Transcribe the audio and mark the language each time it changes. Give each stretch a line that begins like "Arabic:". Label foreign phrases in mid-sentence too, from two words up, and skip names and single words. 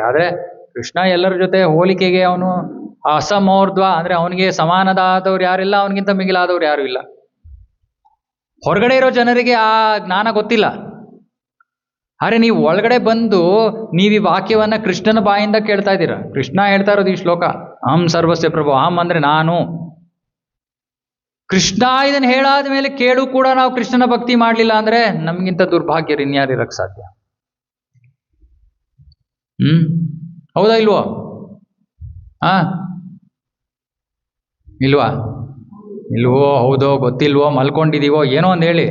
Kannada: ಆದರೆ ಕೃಷ್ಣ ಎಲ್ಲರ ಜೊತೆ ಹೋಲಿಕೆಗೆ ಅವನು ಅಸಮೋರ್ಧ್ವ, ಅಂದರೆ ಅವನಿಗೆ ಸಮಾನದಾದವ್ರು ಯಾರಿಲ್ಲ, ಅವನಿಗಿಂತ ಮಿಗಿಲಾದವ್ರು ಯಾರು ಇಲ್ಲ. ಹೊರಗಡೆ ಇರೋ ಜನರಿಗೆ ಆ ಜ್ಞಾನ ಗೊತ್ತಿಲ್ಲ. ಆದರೆ ನೀವು ಒಳಗಡೆ ಬಂದು ನೀವು ಈ ವಾಕ್ಯವನ್ನು ಕೃಷ್ಣನ ಬಾಯಿಂದ ಕೇಳ್ತಾ ಇದ್ದೀರಾ. ಕೃಷ್ಣ ಹೇಳ್ತಾ ಇರೋದು ಈ ಶ್ಲೋಕ,
Sanskrit: ಅಹಂ ಸರ್ವಸ್ಯ ಪ್ರಭು. ಅಹಂ
Kannada: ಅಂದರೆ ನಾನು. ಕೃಷ್ಣ ಇದನ್ನು ಹೇಳಾದ ಮೇಲೆ ಕೇಳು ಕೂಡ ನಾವು ಕೃಷ್ಣನ ಭಕ್ತಿ ಮಾಡಲಿಲ್ಲ ಅಂದರೆ ನಮಗಿಂತ ದುರ್ಭಾಗ್ಯರು ಇನ್ಯಾರಿರಕ್ಕೆ ಸಾಧ್ಯ? ಹೌದಾ ಇಲ್ವೋ? ಇಲ್ವೋ ಹೌದೋ ಗೊತ್ತಿಲ್ವೋ, ಮಲ್ಕೊಂಡಿದೀವೋ, ಏನೋ ಒಂದು ಹೇಳಿ.